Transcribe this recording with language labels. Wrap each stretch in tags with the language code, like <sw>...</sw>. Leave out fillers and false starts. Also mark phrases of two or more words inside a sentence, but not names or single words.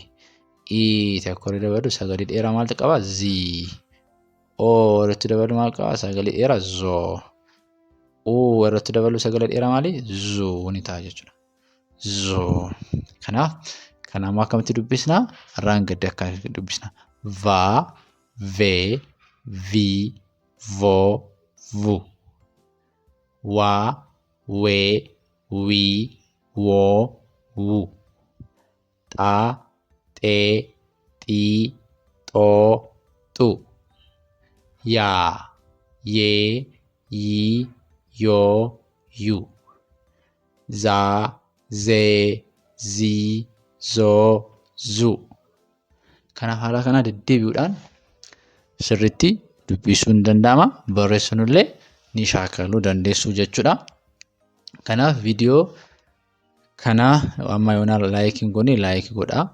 <om>Tokko dabalu sagalee dheeraa maaltu qaba? Zii. Irratti dabalu maal qaba? Sagalee dheeraa zoo. Irratti dabalu sagalee dheeraa maali? Zuu ni ta'a jechuudha. Zoo. Kanaaf kan ammoo akkamitti dubbisna? Irraan gadde akkamitti dubbisna? Va, ve, vi, vo, vu. Wa, we, wi, wo, wu. Xa, xe, xi, xoo, xu. Yaa, yee, yii, yoo, yu. Zaa, zee, zii, zoo, zu. Kanaaf haala kana deddeebi'uudhaan sirriitti dubbisuun danda'ama. Barreessuun illee ni shaakaluu dandeessu jechuudha. Kanaaf viidiyoo kana amma yoona laayikiin goone laayikii godhaa.</om>